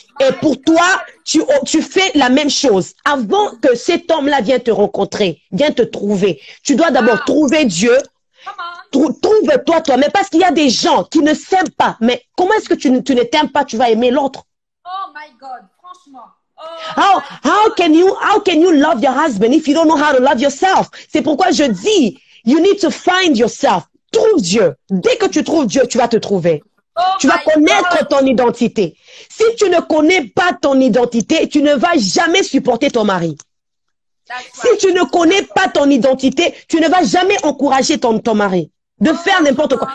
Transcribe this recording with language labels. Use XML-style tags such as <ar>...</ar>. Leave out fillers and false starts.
<fr>Et pour toi, tu fais la même chose. Avant que cet homme-là vienne te rencontrer, vienne te trouver, tu dois d'abord trouver Dieu, trouve-toi toi-même, parce qu'il y a des gens qui ne s'aiment pas. Mais comment est-ce que tu ne t'aimes pas, tu vas aimer l'autre?</fr> <en>Oh my God,</en> <fr>franchement.</fr> <en>How can you love your husband if you don't know how to love yourself?</en> <fr>C'est pourquoi je dis,</fr> <en>you need to find yourself.</en> <fr>Trouve Dieu. Dès que tu trouves Dieu, tu vas te trouver. Tu vas connaître ton identité. Si tu ne connais pas ton identité, tu ne vas jamais supporter ton mari. Si tu ne connais pas ton identité, tu ne vas jamais encourager ton mari de faire n'importe quoi.</fr>